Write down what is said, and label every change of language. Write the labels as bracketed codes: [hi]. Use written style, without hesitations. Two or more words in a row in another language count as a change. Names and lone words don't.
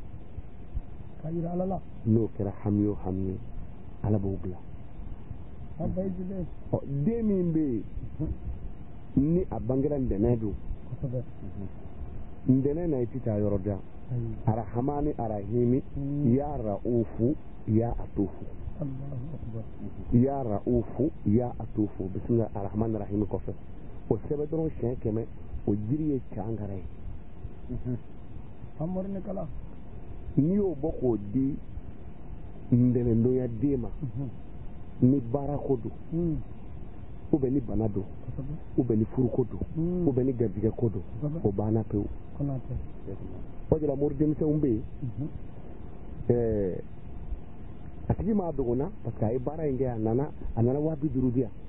[bm] n'o kɛra hami o hami ye ala b'o bila den min bɛ yen ni a bangera ntɛnɛn don ntɛnɛn na i tɛ taa yɔrɔ jan [ar] الرحمن الرحيم يا رؤوف يا لطيف يا رؤوف يا لطيف بسم الله الرحمن الرحيم [bm] kɔfɛ o sɛbɛn dɔrɔn siɲɛ 100 o jiri ye cangara ye n'i y'o bɔ k'o di ntɛnɛndonya den ma ni baara ko don [fr] ou bien [bm] ni bana don [fr] ou bien [bm] ni furu ko don [fr] ou bien [bm] ni garijɛgɛ ko don o banna pewu o de la mori denmisɛnw bɛ yen a tigi m'a dɔgɔna [fr] parce que [bm] a ye baara in kɛ a nana 250 di yan